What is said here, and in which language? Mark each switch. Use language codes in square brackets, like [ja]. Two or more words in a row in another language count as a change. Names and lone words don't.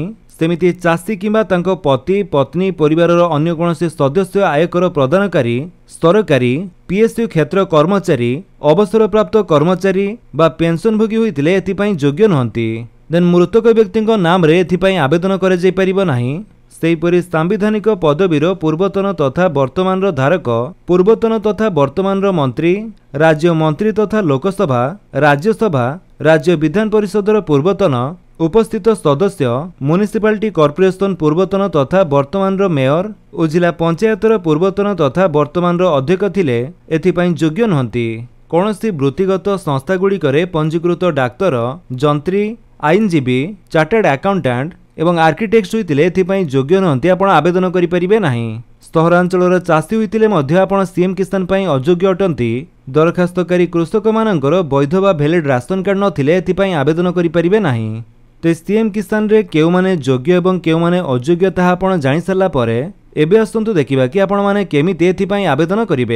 [or] ସେମିତି ଚାଷୀ କିମ୍ବା ତାଙ୍କ ପତି ପତ୍ନୀ ପରିବାରର ଅନ୍ୟ କୌଣସି ସଦସ୍ୟ ଆୟକର ପ୍ରଦାନକାରୀ ସରକାରୀ ପିଏସୟୁ କ୍ଷେତ୍ର କର୍ମଚାରୀ ଅବସର ପ୍ରାପ୍ତ କର୍ମଚାରୀ ବା ପେନସନଭୋଗୀ ହୋଇଥିଲେ ଏଥିପାଇଁ ଯୋଗ୍ୟ ନୁହଁନ୍ତି। ଦେନ୍ ମୃତକ ବ୍ୟକ୍ତି ନାମ ରେ ଏଥିପାଇଁ ଆବେଦନ କରା ଯାଇ ପାରିବ ନାହିଁ। ସେହିପରି ସାମ୍ବିଧାନିକ ପଦବୀର ପୂର୍ବତନ ତଥା ବର୍ତ୍ତମାନ ଧାରକ ପୂର୍ବତନ ତଥା ବର୍ତ୍ତମାନ ମନ୍ତ୍ରୀ ରାଜ୍ୟ ମନ୍ତ୍ରୀ ତଥା ଲୋକସଭା ରାଜ୍ୟସଭା ରାଜ୍ୟ ବିଧାନ ପରିଷଦର ପୂର୍ବତନ ଉପସ୍ଥିତ ସଦସ୍ୟ ମ୍ୟୁନିସିପାଲିଟି କର୍ପୋରେସନ ପୂର୍ବତନ ତଥା ବର୍ତ୍ତମାନ ମେୟର ଓ ଜିଲ୍ଲା ପଞ୍ଚାୟତର ପୂର୍ବତନ ତଥା ବର୍ତ୍ତମାନ ଅଧ୍ୟକ୍ଷ ଥିଲେ ଏଥିପାଇଁ ଯୋଗ୍ୟ ନୁହଁନ୍ତି। କୌଣସି ବୃତ୍ତିଗତ ସଂସ୍ଥାଗୁଡ଼ିକରେ ପଞ୍ଜୀକୃତ ଡାକ୍ତର ଯନ୍ତ୍ରୀ ଆଇନଜୀବୀ ଚାର୍ଟାର୍ଡ ଆକାଉଣ୍ଟାଣ୍ଟ ଏବଂ ଆର୍କିଟେକ୍ଟ ହୋଇଥିଲେ ଏଥିପାଇଁ ଯୋଗ୍ୟ ନୁହଁନ୍ତି। ଆପଣ ଆବେଦନ କରି ପାରିବେ ନାହିଁ। ସହରାଞ୍ଚଳର ଚାଷୀ ହୋଇଥିଲେ ମଧ୍ୟ ଆପଣ ସିଏମ କିଷାନ ପାଇଁ ଅଯୋଗ୍ୟ ଅଟନ୍ତି। ଦରଖାସ୍ତକାରୀ କୃଷକ ମାନଙ୍କର ବୈଧ ବା ଭାଲିଡ ରାସନ କାର୍ଡ ନଥିଲେ ଏଥିପାଇଁ ଆବେଦନ କରି ପାରିବେ ନାହିଁ। ତ ସିଏମ କିଷାନ ରେ କିଏ ମାନେ ଯୋଗ୍ୟ ଏବଂ କିଏ ମାନେ ଅଯୋଗ୍ୟ ତାହା ଆପଣ ଜାଣି ସାରିଲା ପରେ ଏବେ ଆସନ୍ତୁ ଦେଖିବା କି ଆପଣ ମାନେ କେମିତି ଏଥିପାଇଁ ଆବେଦନ କରିବେ।